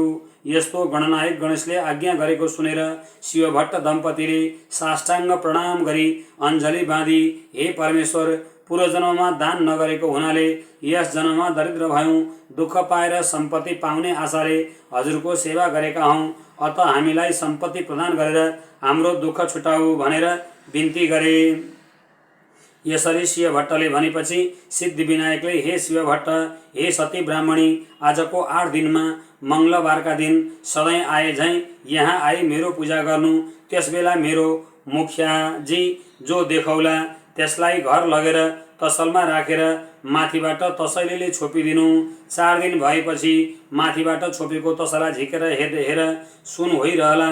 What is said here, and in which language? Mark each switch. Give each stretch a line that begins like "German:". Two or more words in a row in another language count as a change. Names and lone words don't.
Nepali: यस्तो गणनायक गणेशले आज्ञा गरेको सुनेर शिवभट्ट दम्पतिले साष्टाङ्ग प्रणाम गरी अञ्जली बाँधी, हे परमेश्वर, पूर्व जन्ममा दान नगरेको हुनाले यस जन्ममा दरिद्र भयौँ। दुःख पाएर सम्पत्ति पाउने आशाले हजुरको सेवा गरेका हौँ। अत हामीलाई सम्पत्ति प्रदान गरेर हाम्रो दुःख छुटाऊ भनेर बिन्ती गरे। यसरी शिवभट्टले भनेपछि सिद्धि विनायकले, हे शिवभट्ट, हे सती ब्राह्मणी, आजको 8 दिनमा मङ्गलबारका दिन सधैँ आए झैँ यहाँ आई मेरो पूजा गर्नु। त्यसबेला मेरो मुखियाजी जो देखाउला त्यसलाई घर लगेर तसलमा राखेर माथिबाट तसैलीले छोपिदिनु। 4 दिन भएपछि माथिबाट छोपेको तसला झिकेर हेर सुन होइरहला।